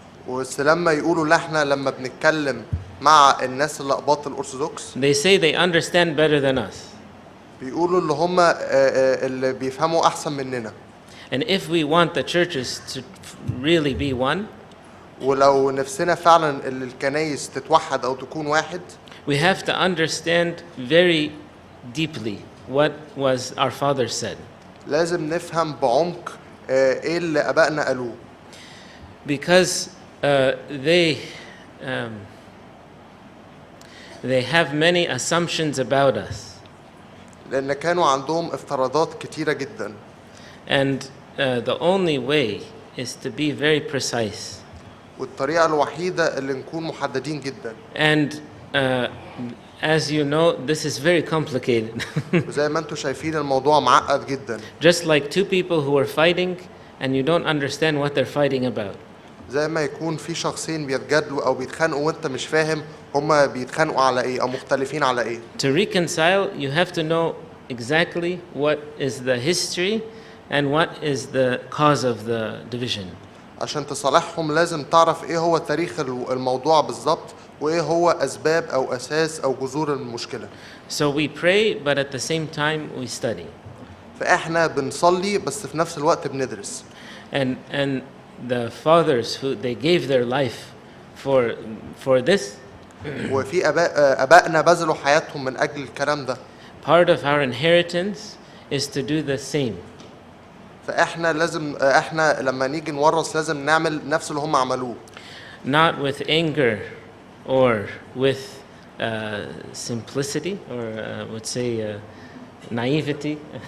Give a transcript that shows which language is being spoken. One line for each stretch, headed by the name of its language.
Arabic: بس لما يقولوا لحنا لما بنتكلم مع الناس اللي أقباط الأرثوذكس,
English: they say they understand better than us.
Arabic: بيقولوا اللي هم اللي بيفهموا أحسن مننا.
English: And if we want the churches to really be one,
Arabic: ولو نفسنا فعلا اللي الكنايس تتوحد أو تكون واحد,
English: we have to understand very deeply what was our father said.
Arabic: لازم نفهم بعمق إيه اللي آبائنا قالوه.
English: Because they they have many assumptions about us.
Arabic: لأن كانوا عندهم افتراضات كتيرة جدا.
English: And the only way is to be very precise.
Arabic: والطريقة الوحيدة اللي نكون محددين جدا.
English: And as you know, this is very complicated.
Arabic: وزي ما انتم شايفين الموضوع معقد جدا.
English: Just like two people who are fighting and you don't understand what they're fighting about.
Arabic: زي ما يكون في شخصين بيتجادلوا أو بيتخانقوا وأنت مش فاهم هما بيتخانقوا على إيه أو مختلفين على إيه.
English: To reconcile, you have to know exactly what is the history and what is the cause of the division.
Arabic: عشان تصالحهم لازم تعرف إيه هو تاريخ الموضوع بالظبط وإيه هو أسباب أو أساس أو جذور المشكلة.
English: So we pray, but at the same time we study.
Arabic: فإحنا بنصلي بس في نفس الوقت بندرس.
English: And the fathers who they gave their life for this.
Arabic: وفي آبائنا بذلوا حياتهم من أجل الكلام ده.
English: Part of our inheritance is to do the same.
Arabic: فإحنا لازم إحنا لما نيجي نورث لازم نعمل نفس اللي هم عملوه.
English: Not with anger or with simplicity or would say naivety.